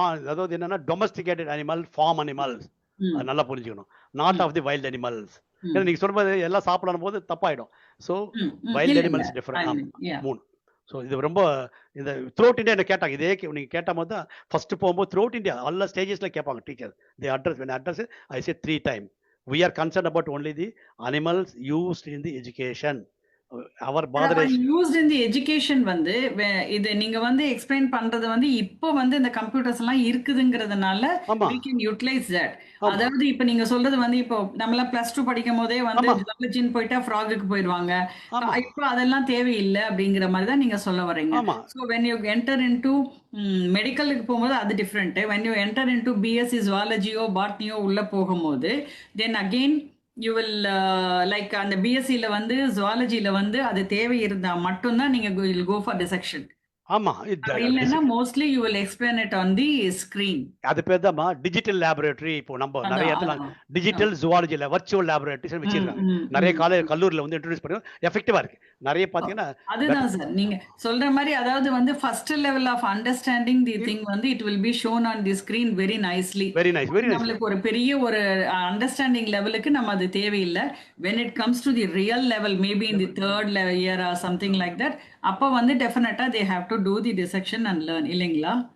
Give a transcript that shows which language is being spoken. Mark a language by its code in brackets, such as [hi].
[ta] அதாவது என்னன்னா [en] domesticated animal, farm animals, [ta] நல்லா புரிஞ்சுக்கணும். [en] Not of the wild animals. [ta] நீங்க சொல்றது எல்லாம் சாப்பிடும் போது தப்பாயிடும். So wild animals different. 3. So இது ரொம்ப இந்த த்ரூஅவுட் இந்தியா என்ன கேட்டாங்க, இதே நீங்க கேட்ட போது தான் ஃபர்ஸ்ட் போகும்போது த்ரூஅவுட் இந்தியா எல்லா ஸ்டேஜஸ்ல கேட்பாங்க teacher. [en] The address when address I say 3 times. We are concerned about only the animals used in the education. [ta] Our [en] used in the education [ta] வந்து இது நீங்க வந்து எக்ஸ்பிளைன் பண்றது வந்து இப்போ வந்து இந்த கம்ப்யூட்டர்ஸ் எல்லாம் இருக்குதுங்கிறதுனால [en] we can utilize that. [ta] அதாவது இப்ப நீங்க சொல்றது வந்து இப்போ நம்மள +2 படிக்கும் போதே வந்து ஜுவாலஜின்னு போயிட்டா ஃப்ராகுக்கு போயிடுவாங்க. இப்போ அதெல்லாம் தேவையில்லை அப்படிங்கிற மாதிரி தான் நீங்க சொல்ல வர்றீங்க. [en] So when you enter into [ta] மெடிக்கலுக்கு போகும்போது அது different. [en] when you enter into BSc [ta] ஜுவாலஜியோ பாட்னியோ உள்ள போகும்போது [en] then again you will like [ta] அந்த பிஎஸ்சில வந்து ஜுவாலஜில வந்து அது தேவை இருந்தா மட்டும்தான் நீங்க [en] will go for dissection. [ta] ஆமா, [en] இல்லைன்னா mostly you will explain it on the screen. [ta] அது பேர் தான் டிஜிட்டல் லேபரேட்டரி. இப்போ நம்ம நிறைய இடத்துல டிஜிட்டல் ஜுவாலஜில வர்ச்சுவல் லேபரேட்டரிஸ் வச்சிருக்காங்க. நிறைய கல்லூரியில வந்து இன்ட்ரோடியூஸ் பண்ணி எஃபெக்டிவா இருக்கு. நிறைய பாத்தீங்கன்னா அதுதான் சார் நீங்க சொல்ற மாதிரி, அதாவது வந்து [en] First level of understanding the thing வந்து it will be shown on the screen very nicely. Very nice. [ta] நம்மளுக்கு ஒரு பெரிய ஒரு அண்டர்ஸ்டாண்டிங் லெவலுக்கு நம்ம அது தேவையில்லை. [en] when it comes to the real level maybe in the 3rd year or something like that, [ta] அப்ப வந்து டெஃபினட்டா [en] they have to do the dissection and learn [ta] இல்லைங்களா?